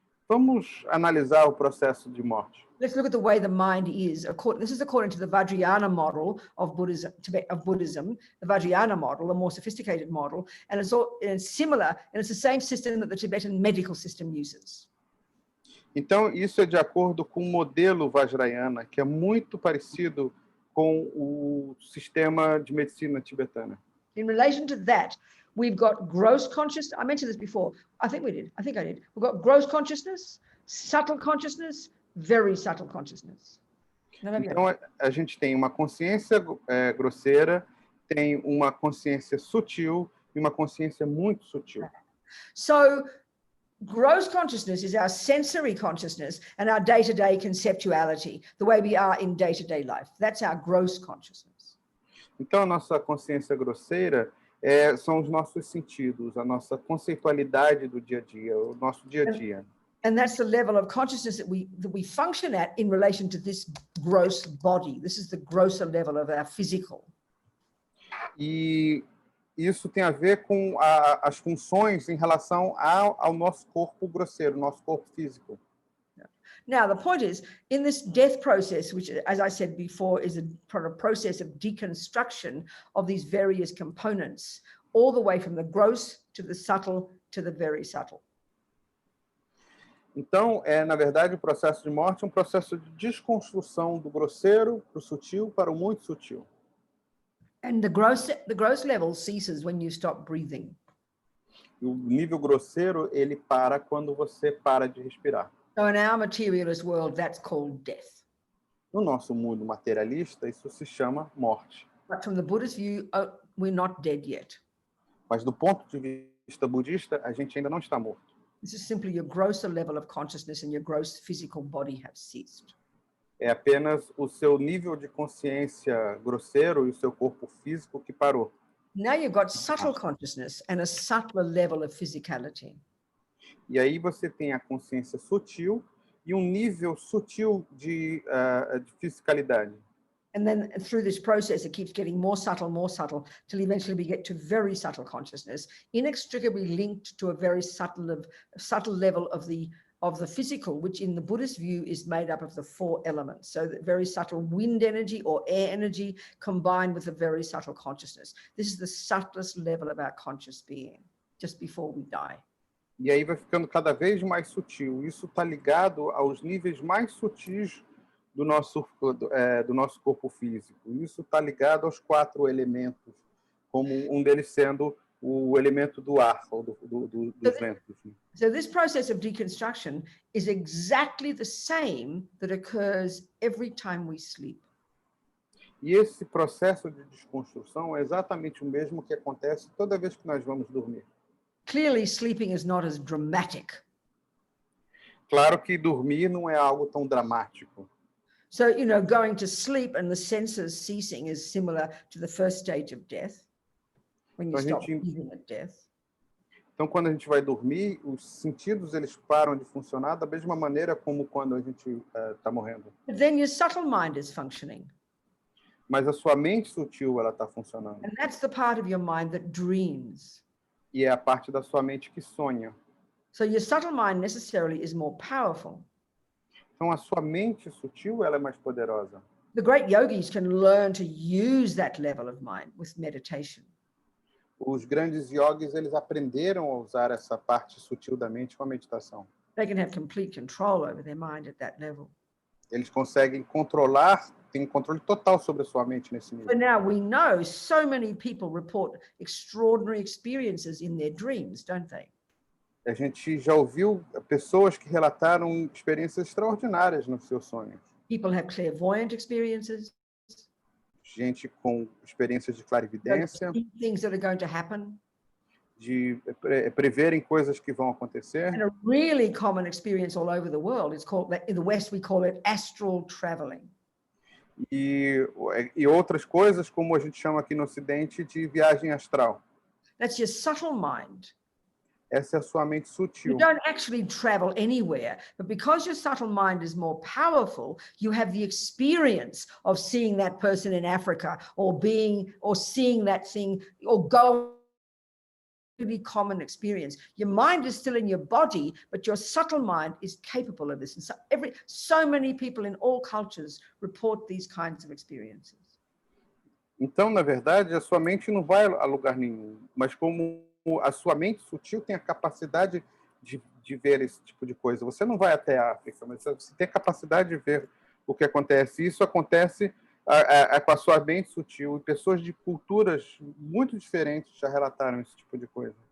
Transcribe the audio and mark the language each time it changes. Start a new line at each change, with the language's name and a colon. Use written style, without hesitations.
Portuguese: Vamos analisar o processo de morte.
English: Let's look at the way the mind is. This is according to the Vajrayana model of Buddhism, the Vajrayana model, a more sophisticated model, and it's similar, and it's the same system that the Tibetan medical system uses.
Portuguese: Então, isso é de acordo com o modelo Vajrayana, que é muito parecido com o sistema de medicina tibetana.
English: In relation to that, we've got gross consciousness. I mentioned this before. I think I did. We've got gross consciousness, subtle consciousness, very subtle consciousness.
Portuguese: Então, a gente tem uma consciência grosseira, tem uma consciência sutil e uma consciência muito sutil.
English: So, gross consciousness is our sensory consciousness and our day-to-day conceptuality, the way we are in day-to-day life. That's our gross consciousness.
Portuguese: Então, a nossa consciência grosseira são os nossos sentidos, a nossa conceitualidade do dia a dia, o nosso dia a dia.
English: And that's the level of consciousness that we function at in relation to this gross body. This is the grosser level of our physical.
Portuguese: E isso tem a ver com as funções em relação ao nosso corpo grosseiro, nosso corpo físico.
English: Now, the point is, in this death process, which, as I said before, is a process of deconstruction of these various components, all the way from the gross to the subtle to the very subtle.
Portuguese: Então, na verdade, o processo de morte é um processo de desconstrução do grosseiro para o sutil, para o muito sutil.
English: And the gross level ceases when you stop breathing.
Portuguese: E o nível grosseiro, ele para quando você para de respirar.
English: So in our materialist world, that's called death.
Portuguese: No nosso mundo materialista, isso se chama morte.
English: But from the Buddhist view, we're not dead yet.
Portuguese: Mas do ponto de vista budista, a gente ainda não está morto.
English: This is simply your grosser level of consciousness and your gross physical body have ceased.
Portuguese: É apenas o seu nível de consciência grosseiro e o seu corpo físico que parou.
English: Now you've got subtle consciousness and a subtler level of physicality.
Portuguese: E aí você tem a consciência sutil e um nível sutil de fisicalidade.
English: And then through this process, it keeps getting more subtle, till eventually we get to very subtle consciousness, inextricably linked to a very subtle level of the physical, which in the Buddhist view is made up of the 4 elements. So the very subtle wind energy or air energy combined with a very subtle consciousness. This is the subtlest level of our conscious being, just before we die.
Portuguese: E aí vai ficando cada vez mais sutil. Isso está ligado aos níveis mais sutis do nosso corpo físico. Isso está ligado aos 4 elementos, como um deles sendo o elemento do ar, ou dos ventos.
English: So this process of deconstruction is exactly the same that occurs every time we sleep.
Portuguese: E esse processo de desconstrução é exatamente o mesmo que acontece toda vez que nós vamos dormir.
English: Clearly, sleeping is not as dramatic.
Portuguese: Claro que dormir não é algo tão dramático.
English: So, going to sleep and the senses ceasing is similar to the first stage of death, when you stop breathing at death.
Portuguese: Então, quando a gente vai dormir, os sentidos eles param de funcionar da mesma maneira como quando a gente está morrendo.
English: But then your subtle mind is functioning.
Portuguese: Mas a sua mente sutil ela está funcionando.
English: And that's the part of your mind that dreams.
Portuguese: E é a parte da sua mente que sonha.
English: So your subtle mind necessarily is more powerful.
Portuguese: Então, a sua mente sutil ela é mais poderosa.
English: The great yogis can learn to use that level of mind with meditation.
Portuguese: Os grandes yogis eles aprenderam a usar essa parte sutil da mente com a meditação.
English: They can have complete control over their mind at that level.
Portuguese: Eles conseguem controlar, têm controle total sobre a sua mente nesse nível.
English: But now we know so many people report extraordinary experiences in their dreams, don't they?
Portuguese: A gente já ouviu pessoas que relataram experiências extraordinárias nos seus sonhos.
English: People have clairvoyant experiences.
Portuguese: Gente com experiências de clarividência,
English: Things that are going to happen.
Portuguese: de preverem coisas que vão acontecer.
English: And a really common experience all over the world is called, in the West we call it astral traveling.
Portuguese: E outras coisas, como a gente chama aqui no Ocidente, de viagem astral.
English: That's your subtle mind.
Portuguese: Essa é a sua mente sutil.
English: You don't actually travel anywhere, but because your subtle mind is more powerful, you have the experience of seeing that person in Africa or seeing that thing or go really common experience. Your mind is still in your body, but your subtle mind is capable of this. And so many people in all cultures report these kinds of experiences.
Portuguese: Então, na verdade, a sua mente não vai a lugar nenhum, mas como a sua mente sutil tem a capacidade de ver esse tipo de coisa. Você não vai até a África, mas você tem a capacidade de ver o que acontece. Isso acontece com a sua mente sutil. E pessoas de culturas muito diferentes já relataram esse tipo de coisa.